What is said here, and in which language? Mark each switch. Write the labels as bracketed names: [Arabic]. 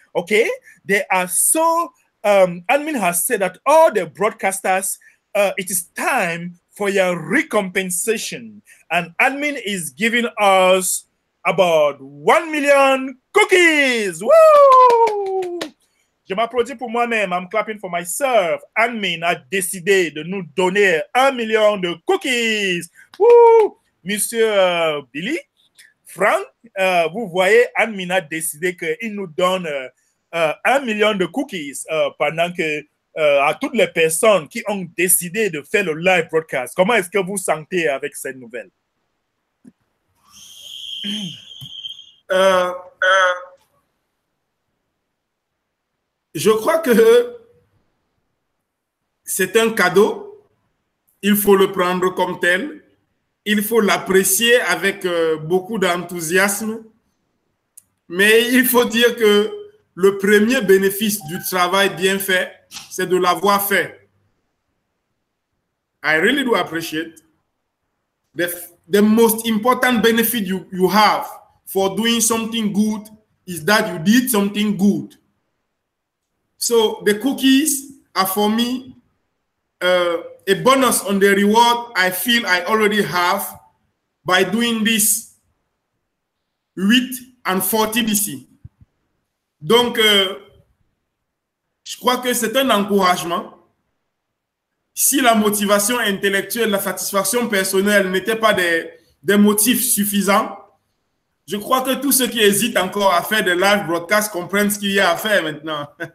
[English] Okay, they are so admin has said that all the broadcasters, it is time for your recompensation, and admin is giving us about 1 million cookies. Woo! [French] Je m'applaudis pour moi-même. I'm clapping for myself. Admin a décidé de nous donner 1 million de cookies. Woo! Monsieur Billy, Frank, vous voyez, admin a décidé qu'il nous donne 1 million de cookies pendant que à toutes les personnes qui ont décidé de faire le live broadcast. Comment est-ce que vous sentez avec cette nouvelle? Je crois que c'est un cadeau. Il faut le prendre comme tel. Il faut l'apprécier avec beaucoup d'enthousiasme. Mais il faut dire que le premier bénéfice du travail bien fait, c'est de l'avoir fait. [English] I really do appreciate the most important benefit you have for doing something good is that you did something good. So the cookies are for me a bonus on the reward I feel I already have by doing this with and for Tbc. [French] Donc, je crois que c'est un encouragement. Si la motivation intellectuelle, la satisfaction personnelle n'étaient pas des motifs suffisants, je crois que tous ceux qui hésitent encore à faire des live broadcasts comprennent ce qu'il y a à faire maintenant.